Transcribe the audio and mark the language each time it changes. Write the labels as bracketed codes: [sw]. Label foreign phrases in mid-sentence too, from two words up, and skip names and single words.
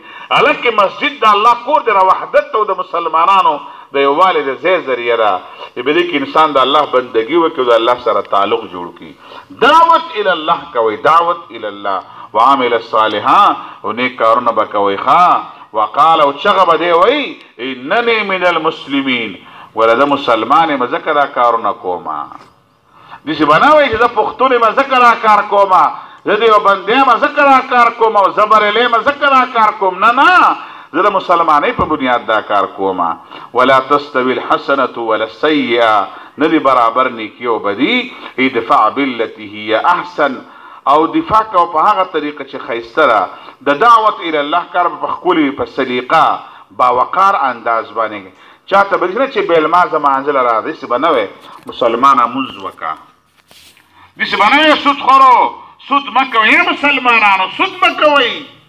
[ps] هلکه مسجد د الله کور دی، د وحدت او د مسلمانانو د یووالي د ځای ذریعه ده. په دې کې انسان د الله بندګي وکړي او د الله سره تعلق جوړ کړي. دعوت [ar] الى الله [ps] کوئ، دعوت [ar] الى الله. [ps] وعمل الصالحا، او نیک کارونه به کوئ. ښه وقال او چغه به دی وای [ar] انني من المسلمین [ps] ولدا مسلمان یم ځکه دا کارونه کوما داسې به نه وایي چې زه پښتون یم ځکه دا کار کوما زه د یو بندي یم ځکه دا کار کوم او زه بریلی یم ځکه دا کار کوم نه نه زه د مسلمانۍ په بنیاد دا کار کوما [ar] ولا تستوي الحسنة ولا السیئه [ps] نه دي برابر نیکي او بدي [ar] ادفع بالتي هي احسن [ps] او دفاع کو په هغه طریقه چې ښایسته ده د دعوت [ar] الی الله [ps] کار په ښکلي په سلیقه باوقار انداز باندې چاته به نه چې بېلمازه مانځله را داسې به نه وی مسلمانه مونځ وکړه داسې به نه وی سود خورو سود مه کوئ مسلمانانو سود مه کوئ